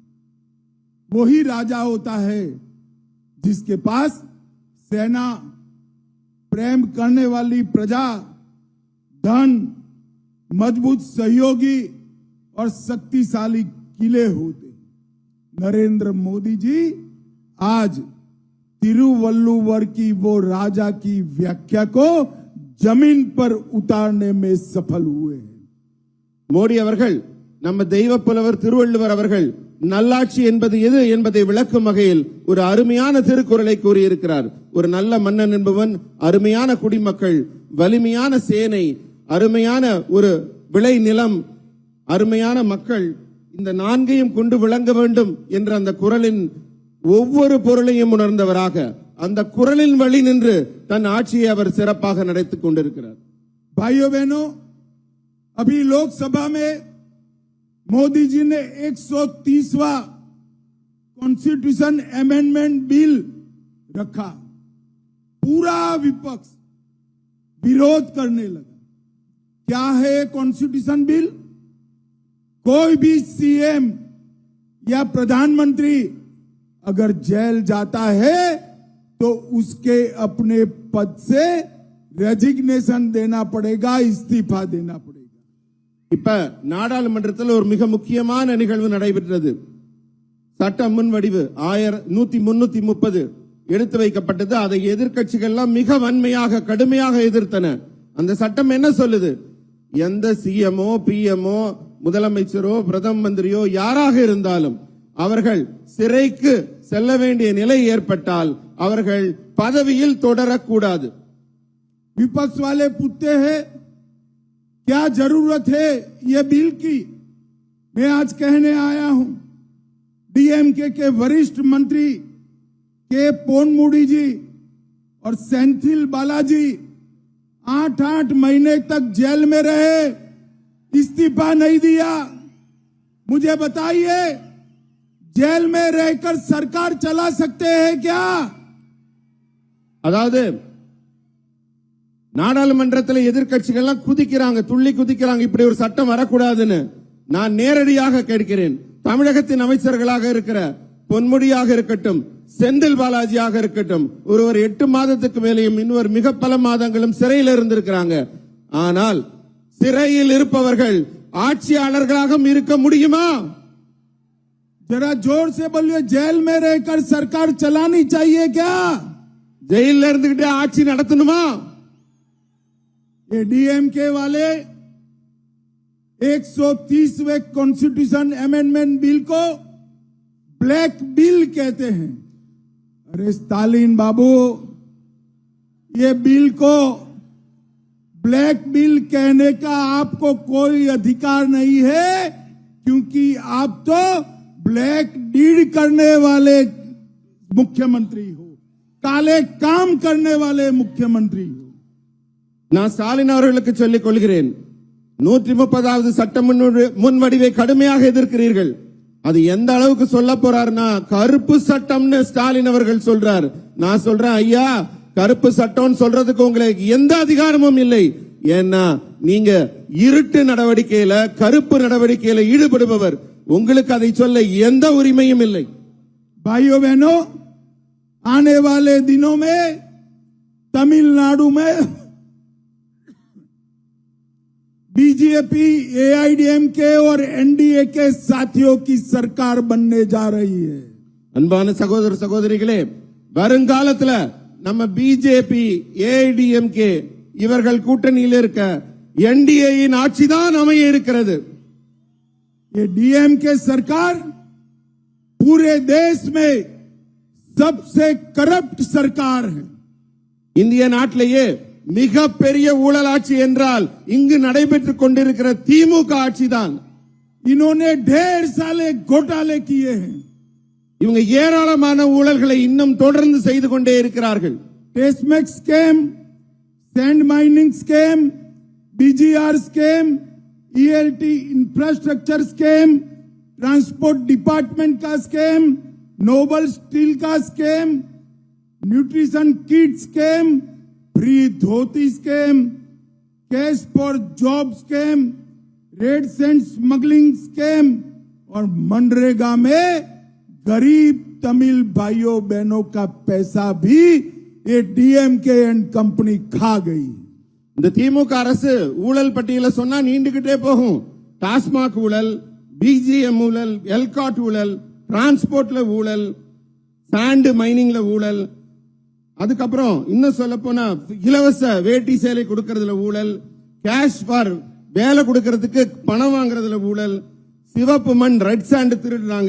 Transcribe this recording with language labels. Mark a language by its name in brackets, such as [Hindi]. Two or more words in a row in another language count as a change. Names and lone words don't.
[Hindi] वही राजा होता है जिसके पास सेना, प्रेम करने वाली प्रजा, धन, मजबूत सहयोगी और शक्तिशाली किले होते. नरेंद्र मोदी जी आज तिरुवल्लुवर की वो राजा की व्याख्या को जमीन पर उतारने में सफल हुए हैं. [Tamil] மோடி அவர்கள் நம்ம தெய்வ புலவர் திருவள்ளுவர் அவர்கள் நல்லாட்சி என்பது எது என்பதை விளக்கும் வகையில் ஒரு அருமையான திருக்குறளை கூறியிருக்கிறார். ஒரு நல்ல மன்னன் என்பவன் அருமையான குடிமக்கள், வலிமையான சேனை, அருமையான ஒரு விளை நிலம், அருமையான மக்கள், இந்த நான்கையும் கொண்டு விளங்க வேண்டும் என்ற அந்த குறளின் ஒவ்வொரு பொருளையும் உணர்ந்தவராக அந்த குறளின் வழி நின்று தன் ஆட்சியை அவர் சிறப்பாக நடத்திக் கொண்டிருக்கிறார். [Hindi] भाइयों बहनों, अभी लोकसभा में मोदी जी ने 130वां [English] constitution amendment bill [Hindi] रखा. पूरा विपक्ष विरोध करने लगा. क्या है [English] constitution bill? [Hindi] कोई भी सीएम या प्रधानमंत्री अगर जेल जाता है तो उसके अपने पद से रेजिग्नेशन देना पड़ेगा, इस्तीफा देना पड़ेगा. [Tamil] இப்ப நாடாளுமன்றத்தில் ஒரு மிக முக்கியமான நிகழ்வு நடைபெற்றது. சட்ட முன்வடிவு 1330 எடுத்து வைக்கப்பட்டது. அதை எதிர்க்கட்சிகள் மிக வன்மையாக கடுமையாக எதிர்த்தன. அந்த சட்டம் என்ன சொல்லுது? எந்த சிஎம்ஓ, பிஎம்ஓ, முதலமைச்சரோ, பிரதம மந்திரியோ யாராக இருந்தாலும் அவர்கள் சிறைக்கு செல்ல வேண்டிய நிலை ஏற்பட்டால் அவர்கள் பதவியில் தொடரக்கூடாது. [Hindi] विपक्ष वाले पूछते हैं क्या जरूरत है ये बिल की? मैं आज कहने आया हूं, डीएमके के वरिष्ठ मंत्री के पोनमुडी जी और सेंथिल बालाजी 8-8 महीने तक जेल में रहे, इस्तीफा नहीं दिया. मुझे बताइए, जेल में रहकर सरकार चला सकते हैं क्या? [Tamil] அதாவது நாடாளுமன்றத்தில் எதிர்க்கட்சிகள் குதிக்கிறாங்க, துள்ளி குதிக்கிறாங்க, இப்படி ஒரு சட்டம் வரக்கூடாதுன்னு. நான் நேரடியாக கேட்கிறேன், தமிழகத்தின் அமைச்சர்களாக இருக்கிற பொன்முடியாக இருக்கட்டும், செந்தில் பாலாஜியாக இருக்கட்டும், ஒருவர் 8 மாதத்துக்கு மேலேயும் இன்னொரு மிக பல மாதங்களும் சிறையில் இருந்திருக்கிறாங்க. ஆனால் சிறையில் இருப்பவர்கள் ஆட்சியாளர்களாக இருக்க முடியுமா? [Hindi] जरा जोर से बोलिए, जेल में रहकर सरकार चलानी चाहिए क्या? [Tamil] ஜெயில இருந்துகிட்டே ஆட்சி நடத்தணுமா? [Hindi] ये डीएमके वाले 130वें [English] constitution amendment bill [Hindi] को [English] black bill [Hindi] कहते हैं. अरे स्टालिन बाबू, ये बिल को [English] black bill [Hindi] कहने का आपको कोई अधिकार नहीं है, क्योंकि आप तो [English] black deed [Hindi] करने वाले मुख्यमंत्री हो, काले काम करने वाले मुख्यमंत्री हो. [Tamil] நான் ஸ்டாலின் அவர்களுக்கு சொல்லிக் கொள்கிறேன், 130வது சட்ட முன்வடிவை கடுமையாக எதிர்க்கிறீர்கள். அது எந்த அளவுக்கு சொல்ல போறாருன்னா கருப்பு சட்டம்னு ஸ்டாலின் அவர்கள் சொல்றார். நான் சொல்றேன், ஐயா, கருப்பு சட்டம் சொல்றதுக்கு உங்களுக்கு எந்த அதிகாரமும் இல்லை. ஏன்னா நீங்க இருட்டு நடவடிக்கையில கருப்பு நடவடிக்கையில ஈடுபடுபவர், உங்களுக்கு அதை சொல்ல எந்த உரிமையும் இல்லை. [Hindi] भाइयों बहनों, आने वाले दिनों में तमिलनाडु में बीजेपी, एआईडीएमके और एनडीए के साथियों की सरकार बनने जा रही है. [Tamil] அன்பான சகோதர சகோதரிகளே, வருங்காலத்துல நம்ம பிஜேபி, ஏஐடிஎம்கே இவர்கள் கூட்டணியில் இருக்க என்டிஏயின் ஆட்சிதான் அமைய இருக்கிறது. [Hindi] ये डीएमके सरकार पूरे देश में सबसे करप्ट सरकार है. [Tamil] இந்திய நாட்டிலேயே மிகப்பெரிய ஊழலாட்சி என்றால் இங்கு நடைபெற்றுக் கொண்டிருக்கிற திமுக ஆட்சிதான். [Hindi] इन्होंने ढेर सारे घोटाले किए हैं. [Tamil] இவங்க ஏராளமான ஊழல்களை இன்னும் தொடர்ந்து செய்து கொண்டே இருக்கிறார்கள். [English] Testmax scam, sand mining scam, BGR scam, ELT infrastructure scam, transport department का scam, Noble Steel का scam, nutrition kit scam, free धोती scam, cash for job scam, red sand smuggling scam [Hindi] और मनरेगा में गरीब तमिल भाइयों बहनों का पैसा भी ये डीएमके [English] and company [Hindi] खा गई. [Tamil] இந்த திமுக அரசு ஊழல் பட்டியல சொன்னா நீண்டுகிட்டே போகும். டாஸ்மாக் ஊழல், பிஜிஎம் ஊழல், எல்காட் ஊழல், டிரான்ஸ்போர்ட்ல ஊழல், [English] sand miningல [Tamil] ஊழல், அதுக்கப்புறம் இன்னும் சொல்ல போனா இலவச வேட்டி சேலை கொடுக்கறதுல ஊழல், [English] cash for [Tamil] வேலை கொடுக்கறதுக்கு பணம் வாங்குறதுல ஊழல், சிவப்பு மண் [English] red sand [Tamil] திருடுறாங்க.